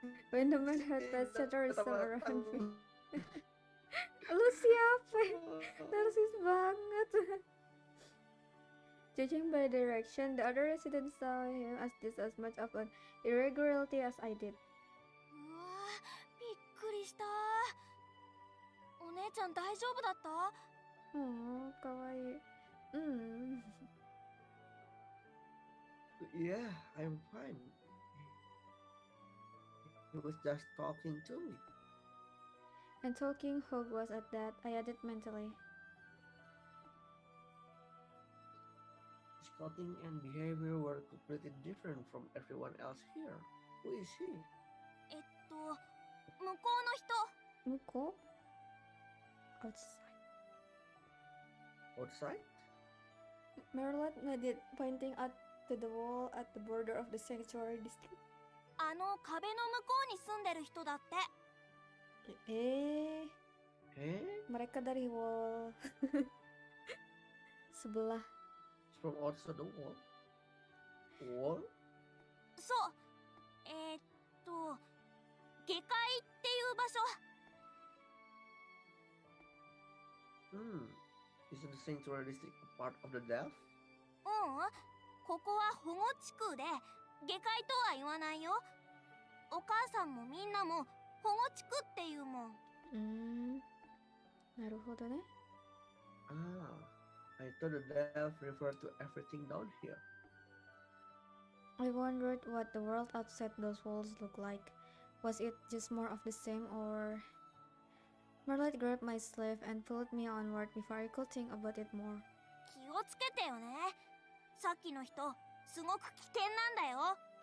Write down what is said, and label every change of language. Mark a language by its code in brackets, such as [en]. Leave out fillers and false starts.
[en] When the man heard that chatter around me. [id] Lu siapa? Narsis banget. [en] Judging by the direction, the other residents saw him as just as much of an irregularity as I did. [ja] うわー、びっくりした。お姉ちゃん大丈夫だった？ Oh, kawaii. [en] Yeah, I'm fine. He was just talking to me. And talking hog was at that, I added mentally. His clothing and behavior were completely different from everyone else here. Who is he? [ja] 向こうの人。 [en] Muko? Outside. Outside? Merlot nodded, pointing out to the wall at the border of the sanctuary district. [ja] あの壁の向こうに住んでる人だって。 Eh? [id] Mereka dari wall sebelah. [en] It's from outside the wall. Wall? [ja] そう。下界っていう場所。 [en] Isn't the sanctuary district a part of the death? [ja] ここは保護地区で、下界とは言わないよ。お母さんもみんなも保護地区っていうもん。なるほどね。 [en] I thought the death referred to everything down here. I wondered what the world outside those walls looked like. Was it just more of the same, or... Merlot grabbed my sleeve and pulled me onward before I could think about it more. [ja] 気をつけてよね。さっきの人、すごく危険なんだよ。